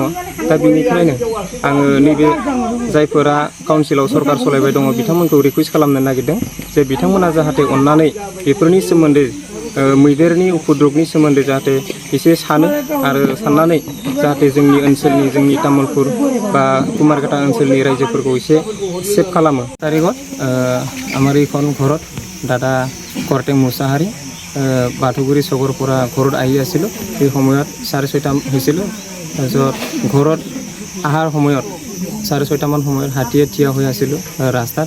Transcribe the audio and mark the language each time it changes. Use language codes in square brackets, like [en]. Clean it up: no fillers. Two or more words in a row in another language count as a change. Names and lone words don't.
[brx] दा बेनिखायनो आङो नैबे जायफोरा काउन्सिलाव सरकार सलायबाय दङ बिथांमोनखौ रिकुवेस्ट खालामनो नागिरदों जे बिथांमोना जाहाथे अननानै बेफोरनि सोमोन्दै मैदेरनि उपद्रबनि सोमोन्दै जाहाथे एसे सानो आरो साननानै जाहाथे जोंनि ओनसोलनि जोंनि तामुलपुर बा कुमारघाटा ओनसोलनि रायजोफोरखौ एसे सेफ খালামো। [as] তাৰিখত আমাৰ এইখন ঘৰত দাদা কৰ্টেং মুছাহাৰী বাথৌগুৰি চকৰ পৰা ঘৰত আহি আছিলোঁ। সেই সময়ত 6:30 হৈছিল। তাৰপিছত ঘৰত অহাৰ সময়ত 6:30 মান সময়ত হাতীয়ে থিয় হৈ আছিলোঁ ৰাস্তাত।